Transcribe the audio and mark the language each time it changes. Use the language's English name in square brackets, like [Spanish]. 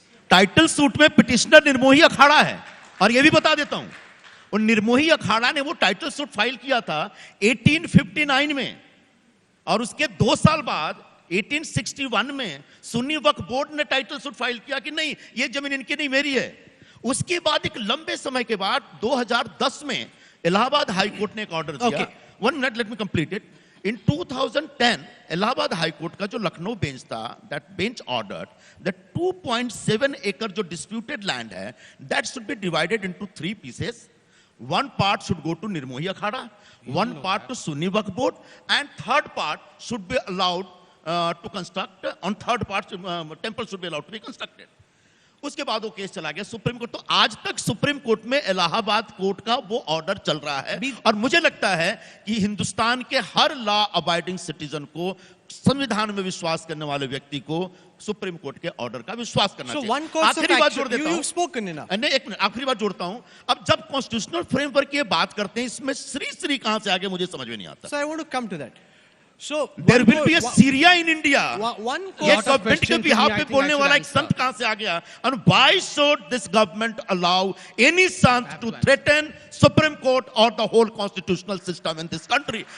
[Hindi] Title suit में petitioner Nirmohi Akhara है. और ये भी बता देता हूं, और निर्मोही अखाड़ा ने वो टाइटल सूट फाइल किया था 1859 में और उसके 2 साल बाद 1861 में सुन्नी वक्फ बोर्ड ने टाइटल सूट फाइल किया कि नहीं, ये जमीन इनकी नहीं, मेरी है. उसके बाद एक लंबे समय के बाद 2010 में इलाहाबाद हाई कोर्ट ने एक ऑर्डर दिया. 1 minute, [English] Let me complete it. In 2010, [Hindi] Allahabad high court का जो लखनऊ बेंच था, [English] that bench ordered that 2.7 acre जो disputed land है, that should be divided into 3 pieces. one part should go to Nirmohi Akhada, one part to Sunni Waqf Board, and third part should be allowed to construct, on third part temple should be allowed to be constructed. [Hindi] उसके बाद वो case चला गया supreme court. तो आज तक supreme court में Allahabad court का वो ऑर्डर चल रहा है, और मुझे लगता है कि हिंदुस्तान के हर लॉ अबाइडिंग सिटीजन को, संविधान में विश्वास करने वाले व्यक्ति को सुप्रीम कोर्ट के ऑर्डर का विश्वास करना चाहिए. आखिरी बात जोड़ देता हूं, एक मिनट, आखिरी बात जोड़ता हूं. अब जब कॉन्स्टिट्यूशनल फ्रेमवर्क की बात करते हैं, इसमें श्री कहां से आगे मुझे समझ में नहीं आता. [English] So I want to come to that. So there will be a Syria in India. One [Hindi] ये गवर्नमेंट के बिहाफ पे बोलने वाला एक संत कहां से आ गया? [English] And why should this government allow any sant to threaten Supreme Court or the whole constitutional system in this country?